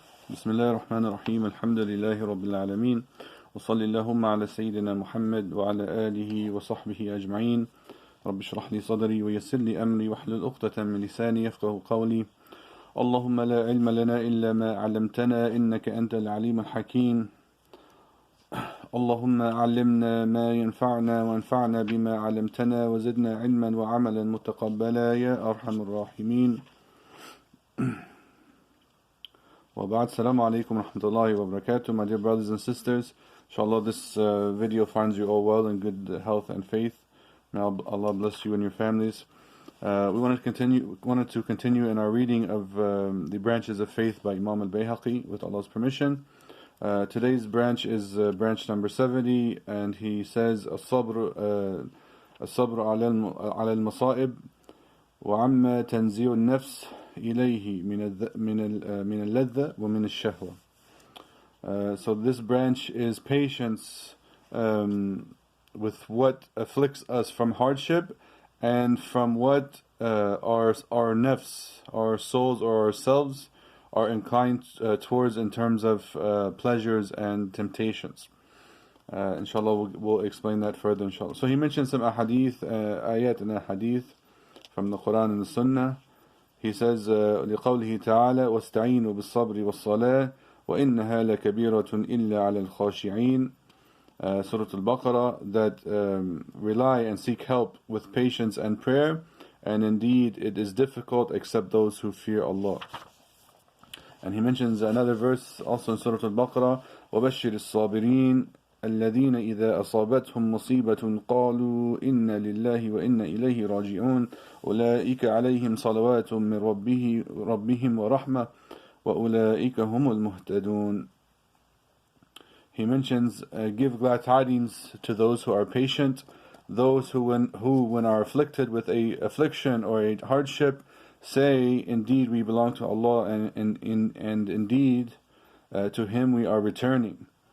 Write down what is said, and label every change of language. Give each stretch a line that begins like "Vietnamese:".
Arabic: بسم الله الرحمن الرحيم الحمد لله رب العالمين وصلى اللهم على سيدنا محمد وعلى آله وصحبه أجمعين رب اشرح لي صدري ويسر لي أمري واحلل عقدة من لساني يفقه قولي اللهم لا علم لنا إلا ما علمتنا إنك أنت العليم الحكيم اللهم علمنا ما ينفعنا وانفعنا بما علمتنا وزدنا علما وعملا متقبلا يا أرحم الراحمين وبعد السلام عليكم ورحمة الله وبركاته.
English: My dear brothers and sisters, inshallah this video finds you all well in good health and faith. May Allah bless you and your families. We wanted to continue in our reading of the branches of faith by Imam Al-Bayhaqi with Allah's permission. Today's branch is branch number 70, and he says
Arabic: الصبر على المصائب وعما تنزيع النفس إليه من اللذة ومن الشهوة.
English: So this branch is patience with what afflicts us from hardship and from what our nafs, our souls or ourselves are inclined towards in terms of pleasures and temptations. Inshallah we'll explain that further inshallah. So he mentioned some ahadith, ayat and ahadith from the Quran and the Sunnah. He says
Arabic: لقوله تعالى واستعينوا بالصبر والصلاة وإنها لكبيرة إلا على الخاشعين.
English: Surah Al-Baqarah, that rely and seek help with patience and prayer, and indeed it is difficult except those who fear Allah. And he mentions another verse also in Surah Al-Baqarah
Arabic: وبشر الصابرين الذين إذا أصابتهم مصيبة قالوا إنا لله وإنا إليه راجعون أولئك عليهم صلوات من ربهم ورحمة وأولئك هم المهتدون.
English: He mentions give glad tidings to those who are patient, those who when are afflicted with a affliction or a hardship say, indeed we belong to Allah and indeed to Him we are returning.